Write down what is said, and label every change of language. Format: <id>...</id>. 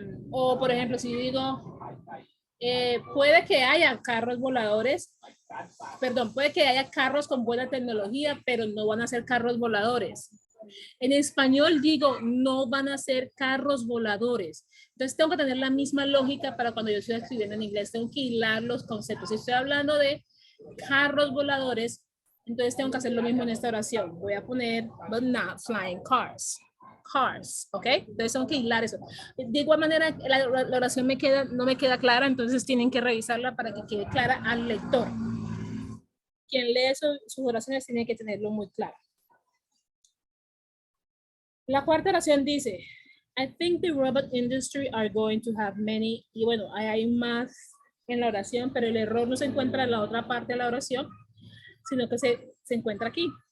<es>O, por ejemplo, si digo, puede que haya carros voladores, perdón, puede que haya carros con buena tecnología, pero no van a ser carros voladores. En español digo, no van a ser carros voladores. Entonces tengo que tener la misma lógica para cuando yo estoy escribiendo en inglés. Tengo que hilar los conceptos. Si estoy hablando de carros voladores, entonces tengo que hacer lo mismo en esta oración. Voy a poner,</es> <en>but not flying cars. Cars, ¿ok?</en> <es>Entonces tengo que hilar eso. De igual manera, la oración no me queda clara, entonces tienen que revisarla para que quede clara al lector. Quien lee sus oraciones tiene que tenerlo muy claro. La cuarta oración dice,</es> <en>I think the robot industry are going to have many,</en> <es>y bueno, hay más en la oración, pero el error no se encuentra en la otra parte de la oración, sino que se encuentra aquí.</es>